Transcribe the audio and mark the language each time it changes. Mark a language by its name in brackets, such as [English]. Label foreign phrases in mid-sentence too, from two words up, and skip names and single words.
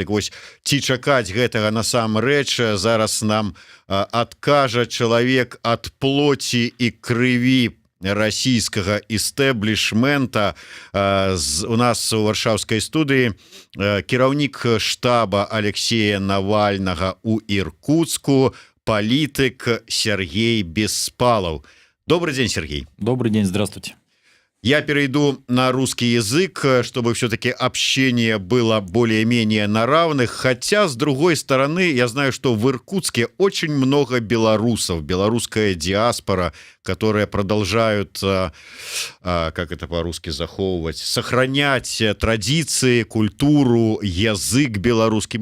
[Belarusian] Так вось, ці чакаць гэтага насамрэч, зараз нам адкажа чалавек ад плоці і крыві расійскага істэблішмента. У нас у варшаўскай студыі кіраўнік штаба Алексея Навальнага у Иркутску, [Russian] политик Сергей Беспалов. Добрый день, Сергей. Добрый день, здравствуйте. Я перейду на русский язык, чтобы все-таки общение было более-менее на равных. Хотя, с другой стороны, я знаю, что в Иркутске очень много белорусов, белорусская диаспора, которые продолжают, как это по-русски заховывать, сохранять традиции, культуру, язык белорусский.